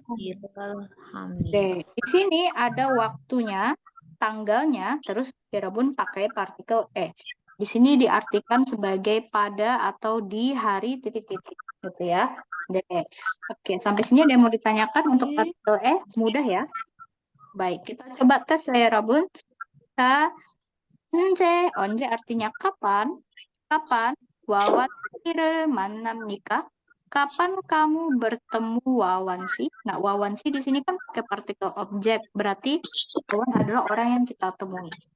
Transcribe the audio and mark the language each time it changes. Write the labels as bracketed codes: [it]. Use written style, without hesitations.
[id] Oke, di sini ada waktunya, tanggalnya, terus Rabun pakai partikel Di sini diartikan sebagai pada atau di hari titik-titik, gitu ya. Oke, sampai sini ada yang mau ditanyakan untuk partikel mudah ya. Baik, kita coba tes ya Rabun. [ko] 언제 [id] artinya kapan? Kapan [ko] 와완씨를 만납니까? [id] Kapan kamu bertemu Wawansi? Nah, Wawansi di sini kan pakai partikel objek, berarti Wawan adalah orang yang kita temui.